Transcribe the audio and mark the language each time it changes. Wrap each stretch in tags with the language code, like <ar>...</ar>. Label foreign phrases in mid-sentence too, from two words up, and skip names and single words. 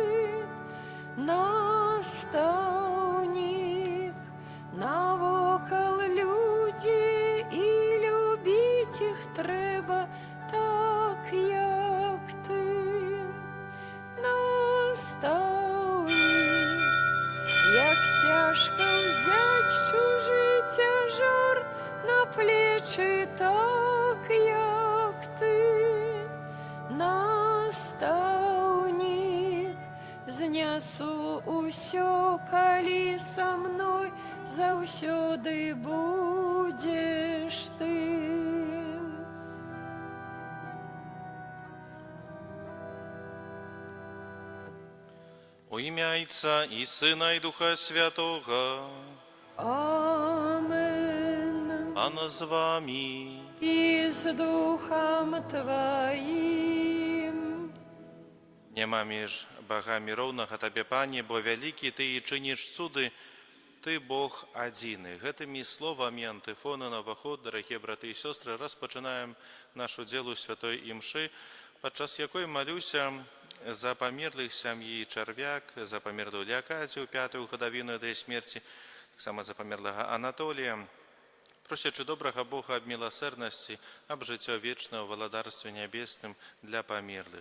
<be>Настаўнік, навокал людзі, і любіць іх трэба, так як ты. Настаўнік, як цяжка</be> <uk>взять чужий тяжар на плечі,</uk> <be>так як ты. Настаўнік, знясу усё, калі са мной заўсёды будзеш ты.</be> <uk>У ім'я Отця і Сина, і Духа Святого. Амен. Пана з вами. І з Духом Твоїм.</uk> <be>Нема між богами роўнага Табе, Пане, бо вялікі Ты і чыніш цуды, Ты Бог адзіны. Гэтымі словамі антыфоны на ўваход, дарагія браты і сёстры, распачынаем нашу дзелу святой імшы, падчас якой малюся за памерлых сям'і Чарвяк, за памерлую Леакадзію, 5-ю гадавіну да смерці, таксама за памерлага Анатолія, просячы добрага Бога аб міласэрнасці, аб жыццё вечнае ў валадарстве нябесным для памерлых.</be>